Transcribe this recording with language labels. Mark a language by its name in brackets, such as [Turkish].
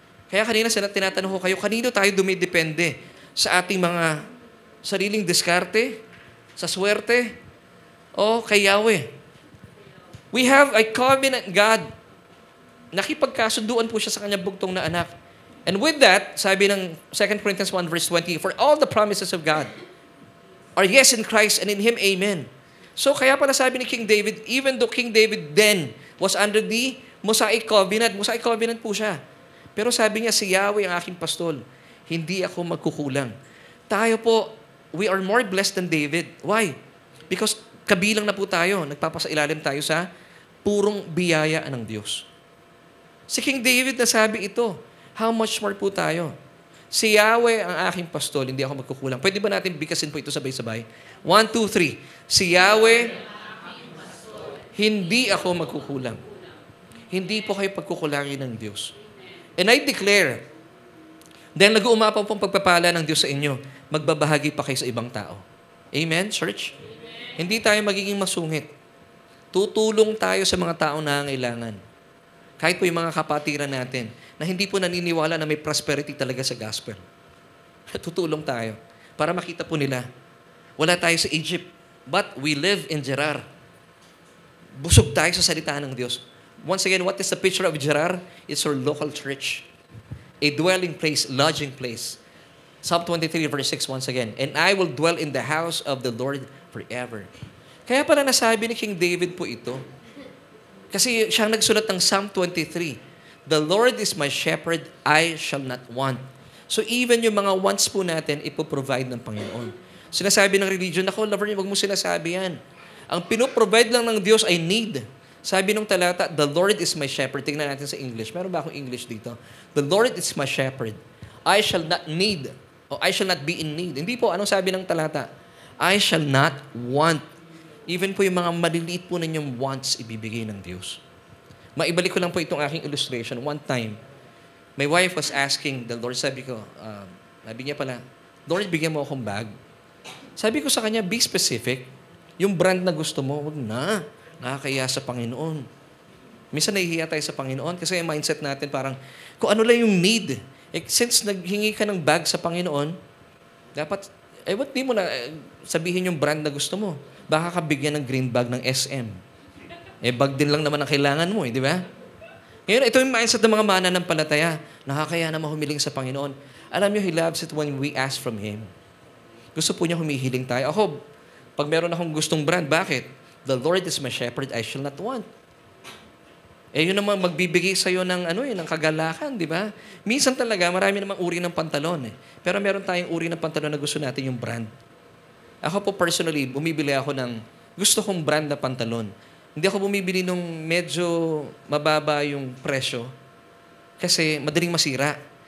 [Filipino] Kaya kanina tinatanong ko kayo, kanino tayo dumidepende? Sa ating mga sariling diskarte? Sa swerte? O kay Yahweh? [English] We have a covenant God. [Filipino] Nakipagkasunduan po siya sa kanyang bugtong na anak. [English] And with that, [Filipino] sabi ng [English] 2 Corinthians 1 verse 20, for all the promises of God are yes in Christ and in Him, amen. [Filipino] So kaya pala sabi ni [English] King David, even though King David then was under the Mosaic Covenant [Filipino] po siya. Pero sabi niya, si Yahweh ang aking pastol, hindi ako magkukulang. Tayo po, [English] we are more blessed than David. Why? [Filipino] Because kabilang na po tayo, nagpapasailalim tayo sa purong biyaya ng Diyos. Si King David nasabi ito, [English] how much more [Filipino] po tayo? Si Yahweh ang aking pastol, hindi ako magkukulang. Pwede ba natin bigkasin po ito sabay-sabay? 1, 2, 3. Si Yahweh, hindi ako magkukulang. Hindi po kayo pagkukulangin ng Diyos. [English] And I declare, [Filipino] dahil nag-uumapaw pong pagpapala ng Diyos sa inyo, magbabahagi pa kayo sa ibang tao. Amen, church? Amen. Hindi tayo magiging masungit. Tutulong tayo sa mga taong nangangailangan. Kahit po yung mga kapatiran natin, na hindi po naniniwala na may prosperity talaga sa gospel. Tutulong tayo para makita po nila. Wala tayo sa Egypt, [English] but we live in Gerar. [Filipino] Busog tayo sa salita ng Diyos. [English] Once again, what is the picture of Gerar? It's our local church. A dwelling place, lodging place. Psalm 23 verse 6 once again. And I will dwell in the house of the Lord forever. [Filipino] Kaya pala nasabi ni King David po ito. Kasi siyang nagsulat ng Psalm 23. [English] The Lord is my shepherd, I shall not want. [Filipino] So even yung mga wants po natin, ipoprovide ng Panginoon. Sinasabi ng religion, ako, lover niyo, wag mo sinasabi yan. Ang pinoprovide lang ng Diyos ay need. Sabi nung talata, [English] the Lord is my shepherd. [Filipino] Tingnan natin sa English. Meron ba akong English dito? [English] The Lord is my shepherd. I shall not need, o I shall not be in need. [Filipino] Hindi po, anong sabi ng talata? [English] I shall not want. [Filipino] Even po yung mga maliliit po ninyong wants, ibibigay ng Diyos. Maibalik ko lang po itong aking illustration. [English] One time, my wife was asking the Lord, [Filipino] sabi ko, sabi niya pala, Lord, bigyan mo akong bag. Sabi ko sa kanya, [English] be specific. [Filipino] Yung brand na gusto mo, wag na. Nakakaya sa Panginoon. Minsan nahihiya tayo sa Panginoon kasi yung mindset natin parang, kung ano lang yung need. Since naghingi ka ng bag sa Panginoon, dapat, ba't di mo na sabihin yung brand na gusto mo? Baka ka bigyan ng green bag ng SM. Bag din lang naman ang kailangan mo, di ba? Ngayon, ito yung mindset ng mga mananampalataya. Nakakaya naman humiling sa Panginoon. Alam niyo, [English] He loves it when we ask from Him. [Filipino] Gusto po niya humihiling tayo. Ako, pag meron akong gustong brand, bakit? [English] The Lord is my shepherd, I shall not want. [Filipino] Yun naman magbibigay sa'yo ng, ng kagalakan, di ba? Minsan talaga, marami namang uri ng pantalon. Pero meron tayong uri ng pantalon na gusto natin yung brand. Ako po personally, bumibili ako ng gusto kong brand na pantalon. Hindi ako bumibili nung medyo mababa yung presyo kasi madaling masira.